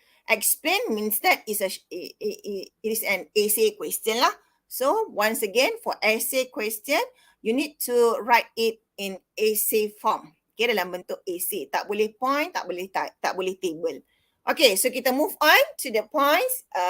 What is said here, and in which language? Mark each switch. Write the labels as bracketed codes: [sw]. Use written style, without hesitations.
[en] Explain means that it is an essay question lah. So once again, for essay question, you need to write it in essay form. [ms] Okay, dalam bentuk essay. Tak boleh point, tak boleh type, tak boleh table. [en] Okay, so [ms] kita [en] move on to the points.